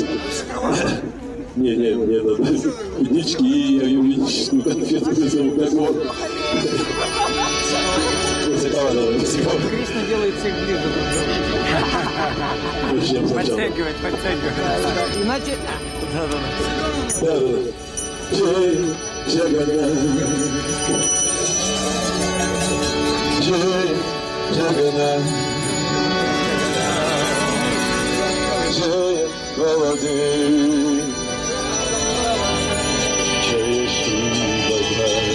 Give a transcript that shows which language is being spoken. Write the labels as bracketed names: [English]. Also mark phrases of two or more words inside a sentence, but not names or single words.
[Russian] Нет, единички и юридическую конфетку назовут как вот. Кришна делает всех ближе друг к другу. Подтягивать. Иначе... Да. Джай Джаганнат. Джай Джаганнат. Джай Баладев. Джай Субхадра.